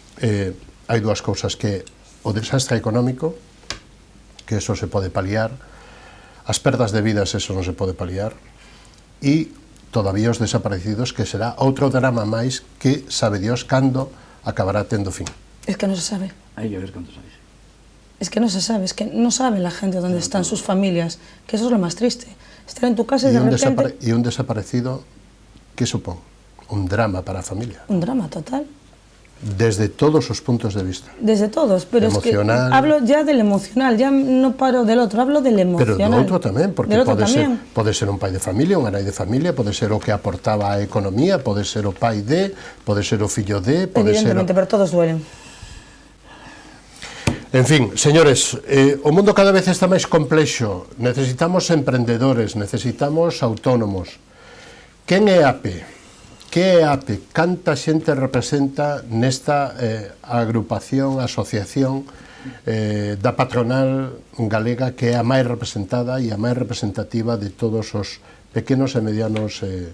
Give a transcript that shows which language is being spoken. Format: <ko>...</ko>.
<gl>Hai dúas cousas, que o desastre económico, que eso se pode paliar, as perdas de vidas, eso non se pode paliar, e todavía os desaparecidos, que será outro drama máis que sabe Dios cando acabará tendo fin.</gl> <es>Es que no se sabe. Hai que ver canto sabes. Es que no se sabe, es que no sabe la gente dónde están sus familias, que eso es lo más triste. Estar en tu casa y de repente...</es> <gl>Y un desaparecido, ¿qué supón? Un drama para a familia. Un drama total. Desde todos os puntos de vista.</gl> <es>Desde todos, pero emocional. Es que hablo ya del emocional, ya no paro del otro, hablo del emocional.</es> <gl>Pero do outro tamén, porque pode ser un pai de familia, unha nai de familia, pode ser o que aportaba a economía, pode ser o pai de, pode ser o fillo de, pode ser...</gl> <es>Evidentemente, pero todos duelen.</es> <gl>En fin, señores, o mundo cada vez está máis complexo, necesitamos emprendedores, necesitamos autónomos. Quen é AP? que é APE? Canta xente representa nesta agrupación, asociación da patronal galega que é a máis representada e a máis representativa de todos os pequenos e medianos</gl>